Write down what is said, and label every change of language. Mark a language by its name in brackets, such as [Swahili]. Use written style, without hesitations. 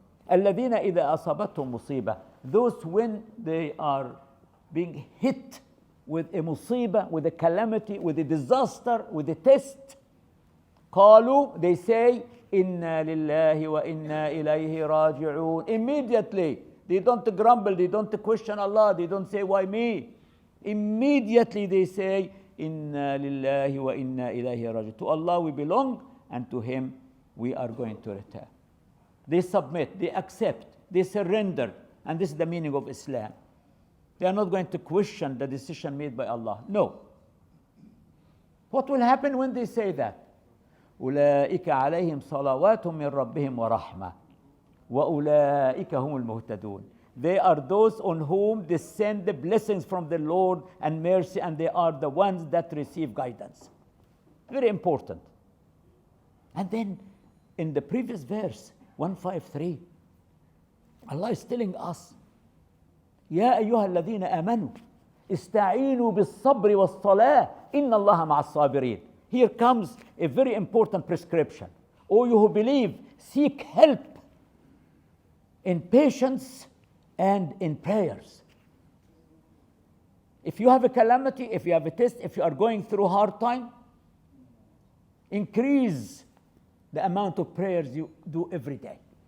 [Arabic] الذين إذا أصابتهم مصيبة, [English] those when they are being hit with a musibah, with a calamity, with a disaster, with a test, [Arabic] قالوا, [English] they say, [Arabic] إنا لله وإنا إليه راجعون. [English] Immediately, they don't grumble, they don't question Allah, they don't say, why me? Immediately they say, [Arabic] إنا لله وإنا إليه راجعون. [English] To Allah we belong, and to Him we are going to return. They submit, they accept, they surrender, and this is the meaning of Islam. They are not going to question the decision made by Allah. No. What will happen when they say that? [Arabic] أولئك عليهم صلوات من ربهم ورحمة وأولئك هم المهتدون. [English] They are those on whom descend the blessings from the Lord and mercy, and they are the ones that receive guidance. Very important. And then in the previous verse, 153, Allah is telling us, [Arabic] يا أيها الذين آمنوا استعينوا بالصبر والصلاة إن الله مع الصابرين. [English] Here comes a very important prescription. O you who believe, seek help in patience and in prayers. If you have a calamity, if you have a test, if you are going through a hard time, increase the amount of prayers you do every day.